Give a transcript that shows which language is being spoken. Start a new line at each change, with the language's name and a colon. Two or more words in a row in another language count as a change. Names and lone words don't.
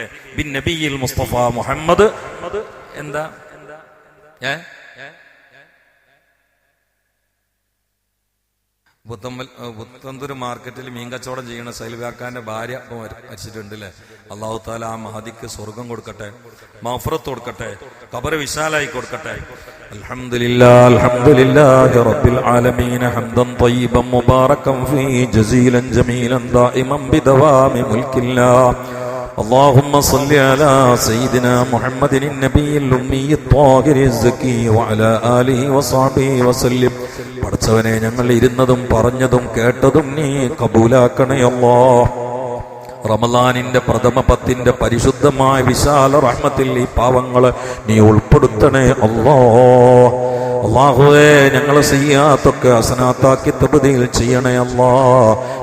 Malayalam: ബിൻ നബിയിൽ മുസ്തഫ മുഹമ്മദ് എന്താ പുത്തന്തൂർ മാർക്കറ്റിൽ മീൻ കച്ചവടം ചെയ്യുന്ന സൈൽവാക്കാന്റെ ഭാര്യ മരിച്ചിട്ടുണ്ട് അല്ലേ.
Arabic: الله تعالى
Malayalam: ആ മഹദിക്ക് സ്വർഗം കൊടുക്കട്ടെ, മഗ്ഫിറത്ത് കൊടുക്കട്ടെ, ഖബർ വിശാലായി കൊടുക്കട്ടെ.
Arabic: الحمد لله رب العالمين حمدا طيبا مباركا فيه جزيلا جميلا دائما بدوام ملك الله. اللهم صل على سيدنا محمد النبي الأمي الطاهر الزكي وعلى آله وصحبه وسلم.
Malayalam: പടച്ചവനെ ഞങ്ങൾ ഇരുന്നതും പറഞ്ഞതും കേട്ടതും നീ കബൂലാക്കണേ അല്ലാഹ്. റമളാനിന്റെ പ്രഥമ 10 പരിശുദ്ധമായ വിശാല റഹ്മത്തിൽ ഈ പാവങ്ങളെ നീ ഉൾപ്പെടുത്തണേ അല്ലാഹ്. അല്ലാഹുവേ ഞങ്ങളെ സിയ്യാത്തൊക്കെ ഹസനാത്താക്കി തബ്ദീൽ ചെയ്യണേ അല്ലാഹ്.